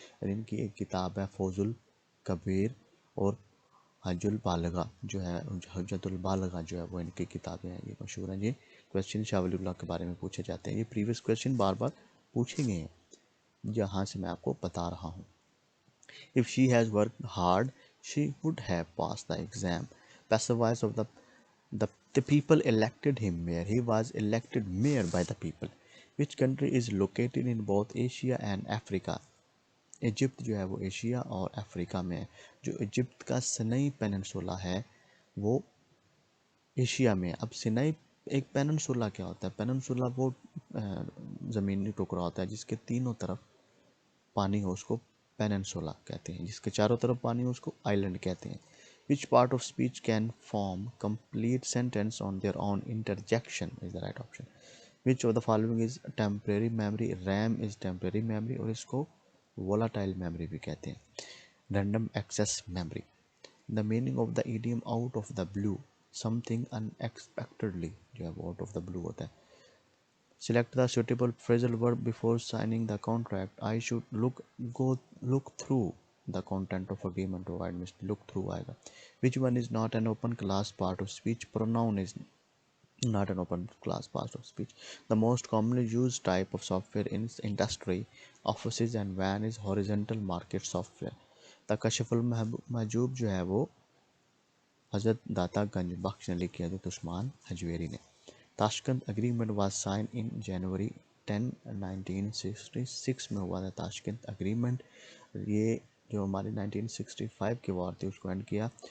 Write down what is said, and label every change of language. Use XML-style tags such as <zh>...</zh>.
<hi>और इनकी एक किताब है फौजुल कबीर और हज्जुल बालगा जो है, हज्जतुल बालगा जो है वो इनकी किताबें हैं, ये मशहूर हैं जी। क्वेश्चन शाह वलीउल्लाह के बारे में पूछे जाते हैं। ये प्रीवियस क्वेश्चन बार बार पूछे गए हैं, जहाँ से मैं आपको बता रहा हूँ।</hi> <en>If she has worked hard, she would have passed the exam. Passive voice of the people elected him mayor. He was elected mayor by the people. Which country is located in both Asia and Africa?</en> <hi>Egypt जो है वो Asia और Africa में है। जो Egypt का Sinai peninsula है वो एशिया में। अब सिनाई एक पेनिनसुला क्या होता है? पेनिनसुला वो ज़मीनी टुकड़ा होता है जिसके तीनों तरफ पानी हो, उसको पेनिनसुला कहते हैं। जिसके चारों तरफ पानी हो उसको आइलैंड कहते हैं।</hi> <en>Which part of speech can form complete sentence on their own interjection is the right option. Which of the following is temporary memory. RAM is temporary memory</en> <hi>और इसको वोलाटाइल मेमोरी भी कहते हैं।</hi> <en>Random access memory. The meaning of the idiom out of the blue. Something unexpectedly</en> <hi>जो है वो</hi> <en>out of the blue</en> <hi>होता है.</hi> <en>Select the suitable phrasal verb before signing the contract. I should look through the content of agreement provide me look through</en> <hi>आएगा.</hi> <en>Which one is not an open class part of speech? Pronoun is not an open class part of speech. The most commonly used type of software in industry, offices and van is horizontal market software.</en> <hi>The Kashful Mahjub जो है वो हजरत दाता गंज बख्श ने लिखी है, उस्मान हजवेरी ने.</hi> <en>Tashkent agreement was sign in January 10 1966</en> <hi>में हुआ था</hi> <en>Tashkent agreement.</en> <hi>ये जो हमारी 1965 की वॉर थी उसको एंड किया.</hi>